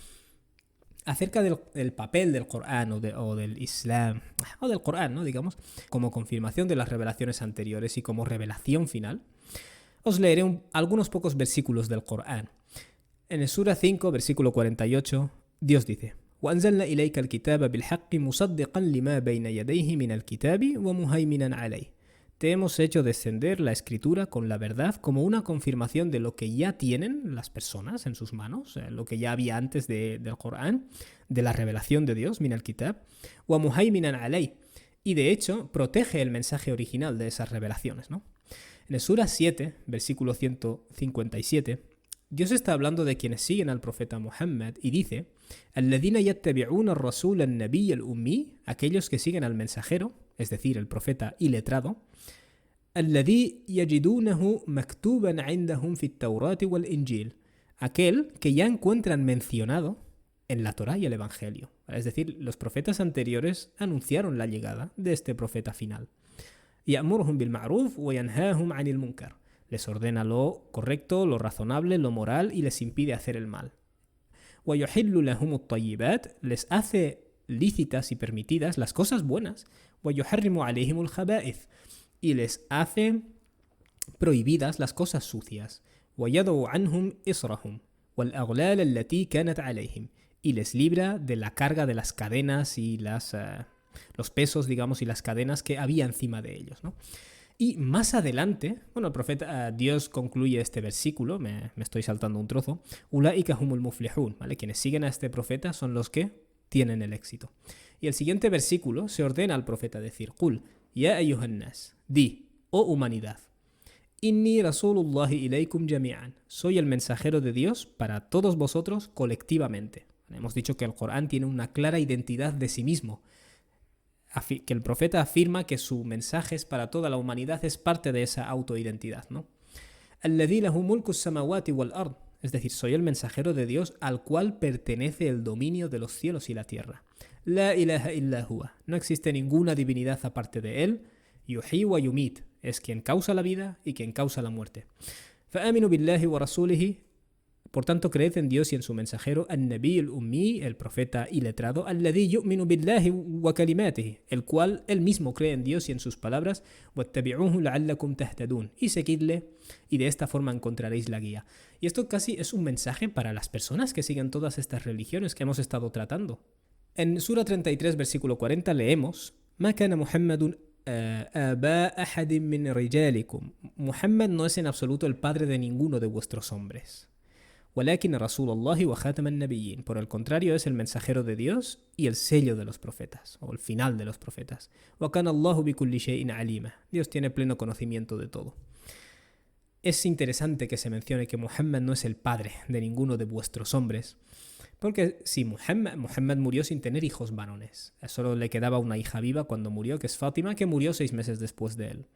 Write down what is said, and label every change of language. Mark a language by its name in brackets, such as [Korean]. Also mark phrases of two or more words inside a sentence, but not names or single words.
[Spanish] Acerca del papel del Corán o del Islam, o del Corán, ¿no? Digamos, como confirmación de las revelaciones anteriores y como revelación final, os leeré algunos pocos versículos del Corán. En el Sura 5, versículo 48, Dios dice: [Arabic] وَأَنزَلْنَا إِلَيْكَ الْكِتَابَ بِالْحَقِّ مُصَدِّقًا لِمَا بَيْنَ يَدَيْهِ مِنَ الْكِتَابِ وَمُهَيْمِنًا عَلَيْهِ. [Spanish] Te hemos hecho descender la escritura con la verdad como una confirmación de lo que ya tienen las personas en sus manos, lo que ya había antes del Corán, de la revelación de Dios, [Arabic] من الكتاب ومهيمنا عليه, [Spanish] y de hecho protege el mensaje original de esas revelaciones, ¿no? En el Sura 7, versículo 157, Dios está hablando de quienes siguen al profeta Muhammad y dice: [Arabic] الذين يتبعون الرسول النبي الأمي, [Spanish] aquellos que siguen al mensajero, es decir, el profeta iletrado, [Arabic] الذي يجدونه مكتوبا عندهم في التوراة والإنجيل, [Spanish] aquel que ya encuentran mencionado en la Torá y el Evangelio. Es decir, los profetas anteriores anunciaron la llegada de este profeta final. [Arabic] يأمرهم بالمعروف وينهاهم عن المنكر. [Spanish] Les ordena lo correcto, lo razonable, lo moral y les impide hacer el mal. [Arabic] ويحل لهم الطيبات, [Spanish] les hace lícitas y permitidas las cosas buenas. [Arabic] ويحرم عليهم الخبائث, [Spanish] y les hace prohibidas las cosas sucias. [Arabic] ويضع عنهم إصرهم والأغلال التي كانت عليهم, [Spanish] y les libra de la carga de las cadenas y los pesos, digamos, y las cadenas que había encima de ellos, ¿no? Y más adelante, bueno, el profeta, Dios concluye este versículo, me estoy saltando un trozo, [Arabic] أولئك هم المفلحون, [Spanish] ¿vale? Quienes siguen a este profeta son los que tienen el éxito. Y el siguiente versículo se ordena al profeta decir: [Arabic] قل يا أيها الناس, [Spanish] di, oh humanidad, [Arabic] إني رسول الله إليكم جميعا, [Spanish] soy el mensajero de Dios para todos vosotros colectivamente. Hemos dicho que el Corán tiene una clara identidad de sí mismo, que el profeta afirma que su mensaje es para toda la humanidad, es parte de esa autoidentidad, ¿no? [Arabic] الذي له ملك السماوات والأرض, [Spanish] es decir, soy el mensajero de Dios al cual pertenece el dominio de los cielos y la tierra. [Arabic] لا إله إلا هو, [Spanish] no existe ninguna divinidad aparte de él. [Arabic] يحيي ويميت, [Spanish] es quien causa la vida y quien causa la muerte. [Arabic] فآمنوا بالله ورسوله, [Spanish] por tanto, creed en Dios y en su mensajero, [Arabic] النبي الأمي, [Spanish] el profeta iletrado, [Arabic] الذي يؤمن بالله وكلماته, [Spanish] el cual él mismo cree en Dios y en sus palabras, [Arabic] واتبعوه لعلكم تهتدون, [Spanish] y seguidle, y de esta forma encontraréis la guía. Y esto casi es un mensaje para las personas que siguen todas estas religiones que hemos estado tratando. En Sura 33, versículo 40, leemos: [Arabic] ما كان محمد أبا أحد من رجالكم. [Spanish] Muhammad no es en absoluto el padre de ninguno de vuestros hombres. [Arabic] ولكن رسول الله وخاتم النبيين. [Spanish] Por el contrario, es el mensajero de Dios y el sello de los profetas, o el final de los profetas. [Arabic] وكان الله بكل شيء عليما. [Spanish] Dios tiene pleno conocimiento de todo. Es interesante que se mencione que Muhammad no es el padre de ninguno de vuestros hombres, porque si Muhammad murió sin tener hijos varones. Solo le quedaba una hija viva cuando murió, que es Fátima, que murió 6 meses después de él.